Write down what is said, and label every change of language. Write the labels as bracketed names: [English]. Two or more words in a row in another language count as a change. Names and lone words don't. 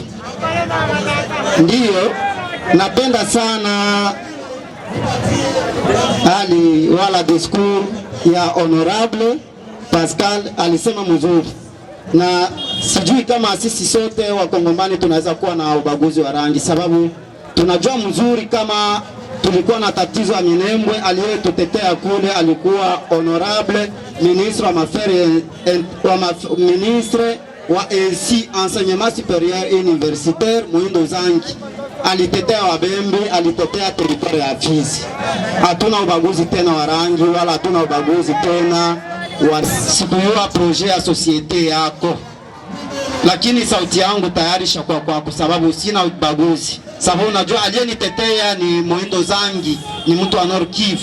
[Swahili] Ndiyo, napenda sana wala discours ya honorable Pascal, alisema mzuri. na sijui kama sisi sote Wakongomani tunaweza kuwa na ubaguzi wa rangi, sababu tunajua mzuri kama tulikuwa na tatizo ya Minembwe. Aliyetutetea kule alikuwa [French] honorable ministre [Swahili] wa ENSI, [French] enseignement supérieur universitaire, [Swahili] Muindo Zangi. Alitetea Wabembe, alitetea territoire ya Fizi. Hatuna ubaguzi tena wa rangi, wala hatuna ubaguzi tena wa sikuyua projet ya societe yako. Lakini sauti yangu tayari shakuwa kwa sababu sina ubaguzi. Sababu unajua aliyenitetea ni Muindo Zangi, ni mtu wa Nord Kivu.